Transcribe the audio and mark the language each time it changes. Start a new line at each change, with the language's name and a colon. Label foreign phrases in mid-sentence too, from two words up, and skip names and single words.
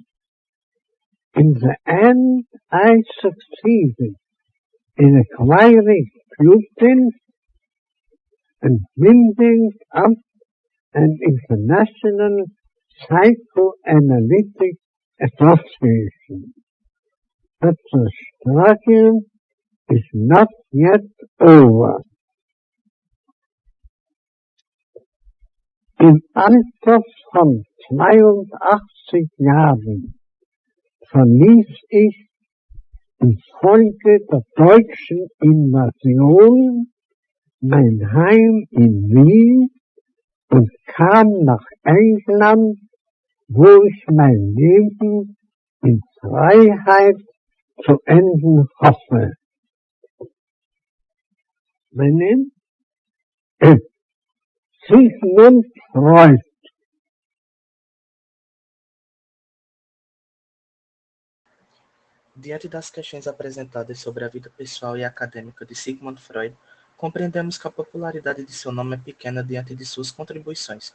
English: In the end, I succeeded in acquiring pupils and building up an international psychoanalytic association. But the struggle is not yet over.
German: Im Alter von 82 Jahren verließ ich infolge der deutschen Invasion mein Heim in Wien und kam nach England, wo ich mein Leben in Freiheit zu enden hoffe. Mein Name is Sigmund Freud.
Portuguese: Diante das questões apresentadas sobre a vida pessoal e acadêmica de Sigmund Freud, compreendemos que a popularidade de seu nome é pequena diante de suas contribuições.